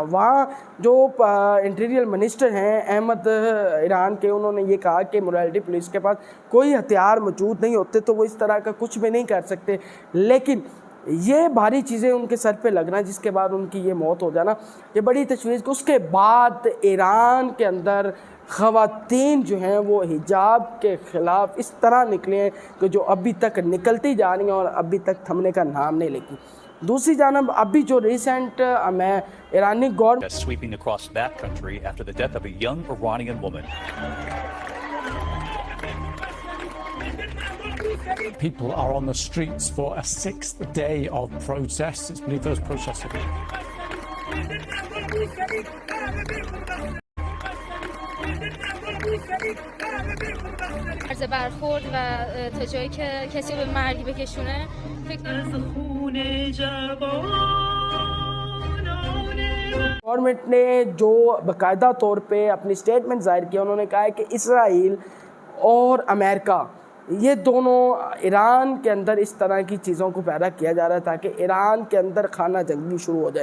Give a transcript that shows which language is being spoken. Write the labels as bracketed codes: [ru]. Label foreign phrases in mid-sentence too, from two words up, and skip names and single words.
[ur] وہاں جو [en] interior minister [ur] ہیں احمد ایران کے، انہوں نے یہ کہا کہ [en] morality police [ur] کے پاس کوئی ہتھیار موجود نہیں ہوتے تو وہ اس طرح کا کچھ بھی نہیں کر سکتے، لیکن یہ بھاری چیزیں ان کے سر پے لگنا جس کے بعد ان کی یہ موت ہو جانا، یہ بڑی تشویش. اس کے بعد ایران کے اندر خواتین جو ہیں وہ حجاب کے خلاف اس طرح نکلے ہیں کہ جو ابھی تک نکلتی جا رہی ہیں اور ابھی تک تھمنے کا نام نہیں لیتی. دوسری جانب ابھی جو ریسنٹ میں ایرانی گورنمنٹ [en] sweeping across that country after the death of a young Iranian woman. People are on the streets for a sixth day of protests. It's believed those protests have been. [fa] عرض برخورد و تا جایی که کسی رو به مرگ بکشونه [ur] گورنمنٹ نے جو باقاعدہ طور پے اپنی سٹیٹمنٹ ظاہر کیا، انہوں نے کہا ہے کہ اسرائیل اور امریکہ یہ دونوں ایران کے اندر اس طرح کی چیزوں کو پیدا کیا جا رہا ہے تاکہ ایران کے اندر خانہ جنگی شروع ہو جائے.